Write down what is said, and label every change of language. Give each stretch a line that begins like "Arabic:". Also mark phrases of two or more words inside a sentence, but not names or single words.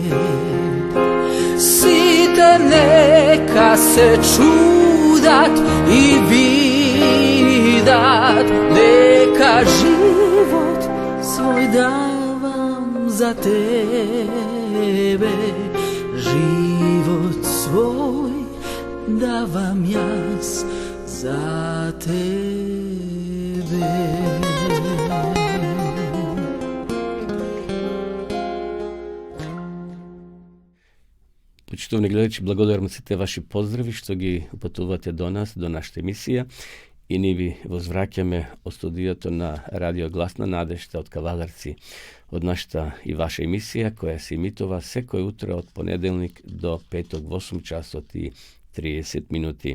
Macedonian: Сите нека се чудат и видат, нека живот свој давам за тебе, живот свој давам јаз за тебе. Почитувани гледачи, благодарам сите ваши поздрави што ги упатувате до нас, до нашата емисија, и ние ви возвраќаме од студиото на Радио Глас на надежта од Кавадарци, од нашата и ваша емисија, која се емитува секој утро од понеделник до петок во 8 часот и 30 минути.